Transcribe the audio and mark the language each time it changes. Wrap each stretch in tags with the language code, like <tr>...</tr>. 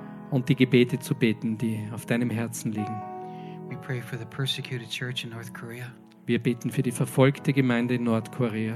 <de>Und die Gebete zu beten, die auf deinem Herzen liegen.</de> <en>We pray for the persecuted church in North Korea.</en> <de>Wir beten für die verfolgte Gemeinde in Nordkorea,</de>